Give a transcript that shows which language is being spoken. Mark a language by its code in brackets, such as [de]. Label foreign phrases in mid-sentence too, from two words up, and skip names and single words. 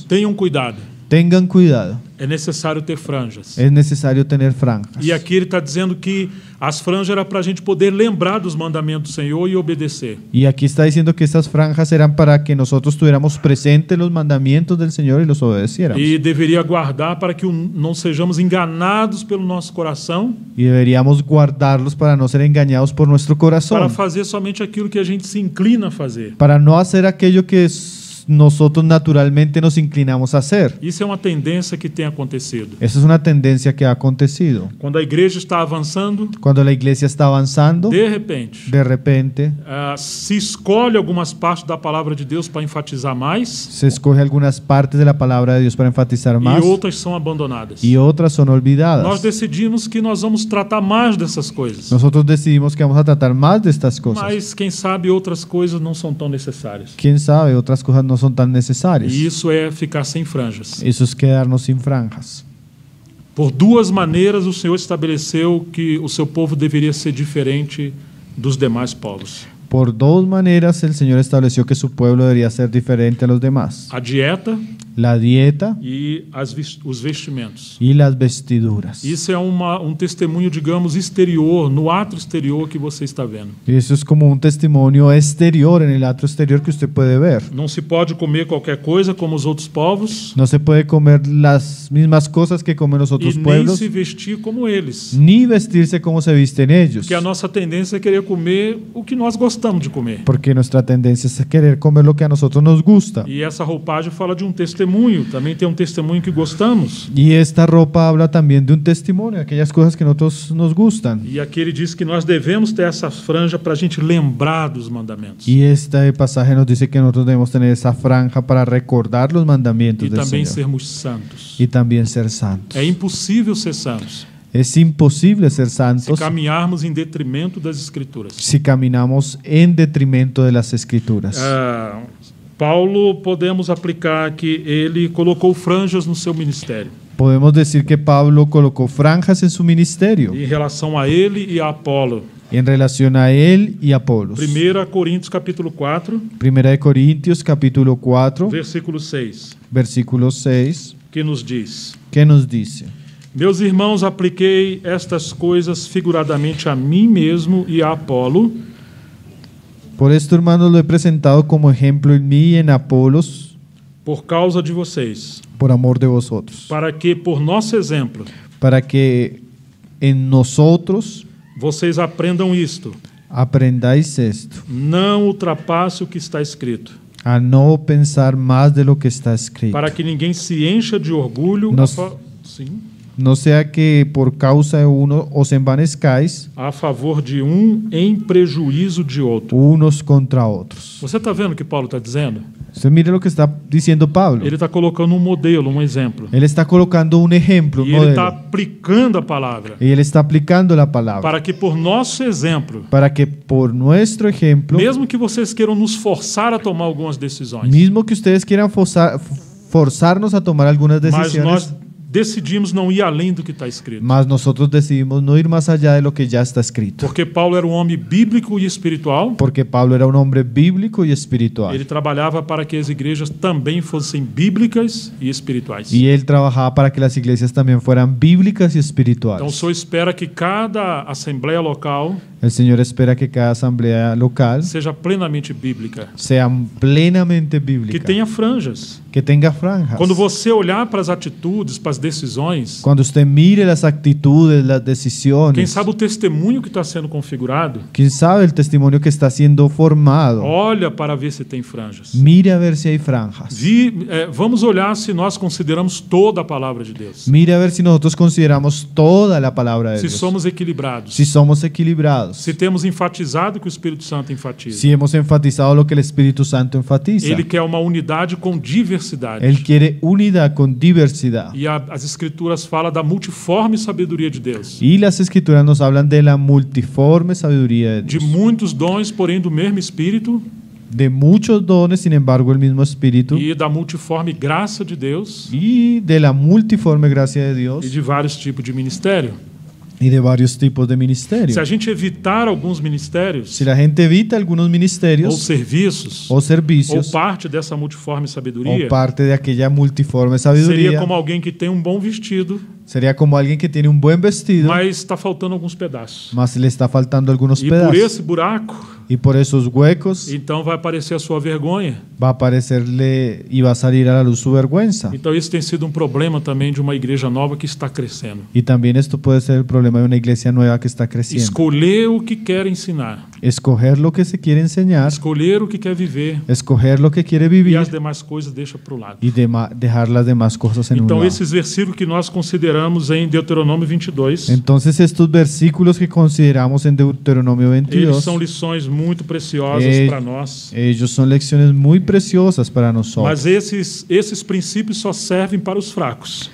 [pt] tenham cuidado. [es] tengan cuidado. [pt] É necessário ter franjas. [es] Es necesario tener franjas. [pt] E aqui ele está dizendo que as franjas eram para a gente poder lembrar dos mandamentos do Senhor e obedecer. [es] Y aquí está diciendo que estas franjas eran para que nosotros tuviéramos presentes los mandamientos del Señor y los obedeciéramos. [pt] E deveria guardar para que não sejamos enganados pelo nosso coração, [es] Y deberíamos guardarlos para no ser engañados por nuestro [pt] para [es] corazón. [pt] fazer somente aquilo que a gente se inclina a fazer. [es] Para no hacer aquello que nosotros naturalmente nos inclinamos a hacer. [pt] Isso é uma tendência que tem acontecido. [es] Esa es una tendencia que ha acontecido. [pt] Quando a igreja está avançando, [es] Cuando la iglesia está avanzando, [pt] de repente, [es] de repente [pt] se escolhe algumas partes da palavra de Deus para enfatizar mais [es] se escoge algunas partes de la palabra de Dios para enfatizar más [pt] e outras são abandonadas. [es] y otras son olvidadas. [pt] Nós decidimos que nós vamos tratar mais dessas coisas, [es] Nosotros decidimos que vamos a tratar más de estas cosas. [pt] mas quem sabe outras coisas não são tão necessárias. [es] Quién sabe, otras cosas no son tan necesarias. [pt] E isso é ficar sem franjas. [es] Eso es quedarnos sin franjas. [pt] Por duas maneiras o Senhor estabeleceu que o seu povo deveria ser diferente dos demais povos. [es] Por dos maneras el Señor estableció que su pueblo debería ser diferente a los demás. [pt] A dieta [es] La dieta [pt] e os vestimentos. [es] y las vestiduras. [pt] Isso é um testemunho, digamos, exterior, no ato exterior que você está vendo. [es] Y eso es como un testimonio exterior, en el acto exterior que usted puede ver. [pt] Não se pode comer qualquer coisa como os outros povos [es] No se puede comer las mismas cosas que comen los [pt] e [es] otros [pt] nem [es] pueblos, [pt] se vestir como eles. [es] ni vestirse como se visten ellos. [pt] Porque a nossa tendência é querer comer o que nós gostamos de comer. [es] Porque nuestra tendencia es querer comer lo que a nosotros nos gusta. [pt] E essa roupagem fala de um testemunho. Também tem um testemunho que gostamos. [es] Y esta ropa habla también de un testimonio, aquellas cosas que a nosotros nos gustan. [pt] E aqui ele diz que nós devemos ter essa franja para a gente lembrar dos mandamentos. [es] Y este pasaje nos dice que nosotros debemos tener esa franja para recordar los mandamientos [pt] E [es] del [pt] também [es] Señor. [pt] sermos santos. [es] Y también ser santos. [pt] É impossível ser santos [es] Es imposible ser [pt] se [es] santos [pt] caminharmos em detrimento das Escrituras. [es] si caminamos en detrimento de las Escrituras. [pt] Paulo, podemos aplicar que ele colocou franjas no seu ministério. [es] Podemos decir que Pablo colocó franjas en su ministerio [pt] Em relação a ele e a Apolo. [es] en relación a él y a Apolos. [pt] 1 Coríntios capítulo 4, [es] Primera de Corintios capítulo 4, [pt] versículo 6, [es] versículo 6, [pt] que nos diz: [es] ¿qué nos dice? [pt] Meus irmãos, apliquei estas coisas figuradamente a mim mesmo e a Apolo, [es] Por esto, hermanos, lo he presentado como ejemplo en mí y en Apolos, [pt] por causa de vocês, [es] por amor de vosotros, [pt] para que, por nosso exemplo, [es] para que en nosotros [pt] vocês aprendam isto: [es] aprendáis esto, [pt] não ultrapasse o que está escrito, [es] a no pensar más de lo que está escrito. [pt] para que ninguém se encha de orgulho sim, [es] No sea que por causa de uno os envanezcáis [pt] a favor de em prejuízo de outro. [es] unos contra otros. [pt] Você está vendo o que Paulo está dizendo? [es] Usted mire lo que está diciendo Pablo. [pt] Ele está colocando um modelo, um exemplo. [es] Él está colocando un ejemplo, un [pt] E ele está [es] modelo. [pt] aplicando a palavra, [es] Y él está aplicando la palabra. [pt] para que por nosso exemplo, [es] Para que por nuestro ejemplo, [pt] mesmo que vocês queiram nos forçar a tomar algumas decisões, [es] mismo que ustedes quieran forzarnos a tomar algunas [pt] mas [es] decisiones, [pt] nós decidimos não ir além do que está escrito. [es] mas nosotros decidimos no ir más allá de lo que ya está escrito. [pt] Porque Paulo era um homem bíblico e espiritual. [es] Porque Pablo era un hombre bíblico y espiritual. [pt] Ele trabalhava para que as igrejas também fossem bíblicas e espirituais. [es] Y él trabajaba para que las iglesias también fueran bíblicas y [pt] Então, o [es] espirituales. [pt] Senhor espera que cada assembleia local [es] El Señor espera que cada asamblea local [pt] seja plenamente bíblica, [es] sea plenamente [pt] que [es] bíblica, [pt] tenha franjas. [es] que tenga franjas. [pt] Quando você olhar para as atitudes, para as decisões, [es] Cuando usted mire las actitudes, las [pt] quem [es] decisiones, [pt] sabe o testemunho que está sendo configurado, [es] quién sabe el testimonio que está siendo formado, [pt] olha para ver se tem franjas. [es] mire a ver si hay franjas. [pt] Vamos olhar se nós consideramos toda a palavra de Deus. [es] Mire a ver si nosotros consideramos toda la palabra de [pt] Se [es] Dios, [pt] somos equilibrados. [es] si somos equilibrados, [pt] Se temos enfatizado o que o Espírito Santo enfatiza. [es] si hemos enfatizado lo que el Espíritu Santo enfatiza. [pt] Ele quer uma unidade com diversidade. [es] Él quiere unidad con diversidad. [pt] E as Escrituras falam da multiforme sabedoria de Deus. [es] Y las escrituras nos hablan de la multiforme sabiduría de [pt] De [es] Dios. [pt] muitos dons, porém do mesmo Espírito, [es] De muchos dones, sin embargo, el mismo Espíritu. [pt] e da multiforme graça de Deus, [es] Y de la multiforme gracia de [pt] e [es] Dios. [pt] de vários tipos de ministério. [es] Y de varios tipos de ministerio. [pt] Se a gente evitar alguns ministérios, [es] Si la gente evita algunos [pt] ou [es] ministerios [pt] serviços, [es] o [pt] ou [es] servicios [pt] parte dessa multiforme sabedoria, [es] o parte de aquella multiforme [pt] seria [es] sabiduría, [pt] como alguém que tem um bom vestido, [es] sería como alguien que tiene un buen vestido, [pt] mas está faltando alguns pedaços. [es] mas le está faltando algunos [pt] E por [es] pedazos. [pt] esse buraco, [es] Y por esos huecos [pt] então vai aparecer a sua vergonha. [es] va a aparecerle y va a salir a la luz su vergüenza. [pt] Então isso tem sido um problema também de uma igreja nova que está crescendo. [es] Y también esto puede ser el problema de una iglesia nueva que está creciendo. [pt] Escolher o que quer ensinar, [es] Escoger lo que se quiere enseñar, [pt] escolher o que quer viver, [es] escoger lo que quiere [pt] e [es] vivir [pt] as demais coisas deixa para o lado. [es] y dejar las demás cosas en un [pt] Então [es] lado. [pt] esses versículos que nós consideramos em Deuteronômio 22, [es] Entonces estos versículos que consideramos en Deuteronomio [pt] eles [es] 22, [pt] são lições muito preciosas para nós. [es] ellos son lecciones muy preciosas para nosotros. [pt] Mas esses princípios só servem para os fracos,